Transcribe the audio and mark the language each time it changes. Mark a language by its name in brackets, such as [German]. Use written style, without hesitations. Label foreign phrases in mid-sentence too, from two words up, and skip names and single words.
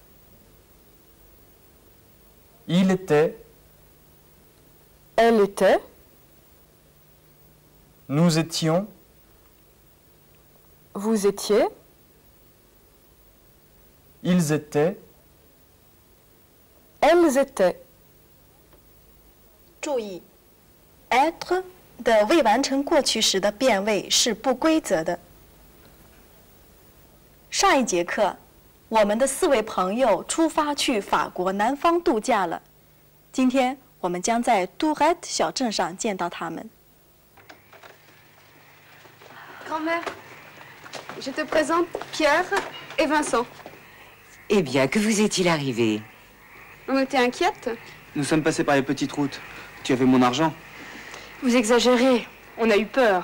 [French] Il était. elle était, Nous étions. vous étiez, Ils étaient. elles étaient. [Chinese] 注意 être 的未完成过去时的变位是不规则的。上一节课，我们的4位朋友出发去法国南方度假了。今天我们将在 Tourette 小镇上见到他们。 [French] Grand-mère, je te présente Pierre et Vincent. Eh bien, que vous est-il arrivé? On était inquiète. Nous sommes passés par les petites routes. Tu avais mon argent. Vous exagérez. On a eu peur.